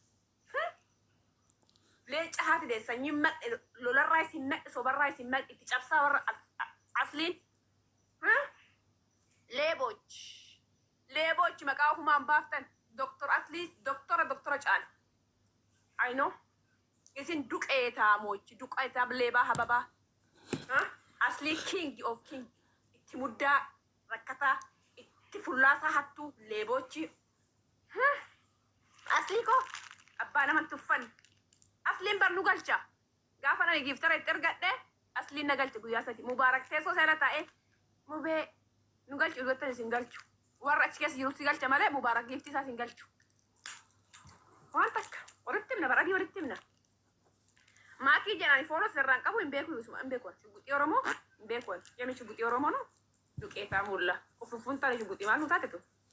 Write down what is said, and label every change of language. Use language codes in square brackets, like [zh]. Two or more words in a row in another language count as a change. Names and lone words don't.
[om] leenca haati de sanyii madhe lolarraa isin madhe sobarraa isin madhe itti cabsaa warra asliin leeboch maqaa humaan baaftan doktor atliis doktora caala ayno isin duqeetaa leebaa hababaa aslii [en] king of king [om] itti muddaa rakkataa fullaasa hattuu leebochi asli ko abbaa naman tuffan asliin barnu galcha gaafa na giftara itti ergadhe asliin na galcha guyyaa sadi mubaarak teessoo seera taa'e mubee nu galchu irratti isin galchu warra achi keessa jirutti galcha malee mubaarak gifti isaa isin galchu waan takka walitti himna baradii walitti himna maakii jedhani fooloo sirraan qabu hin beeku hin beeku shugguxii oromoo hin beeku jemi shugguxii oromoo no duqeetaa mulla ufuffun tale shugguxii maal nu taate tu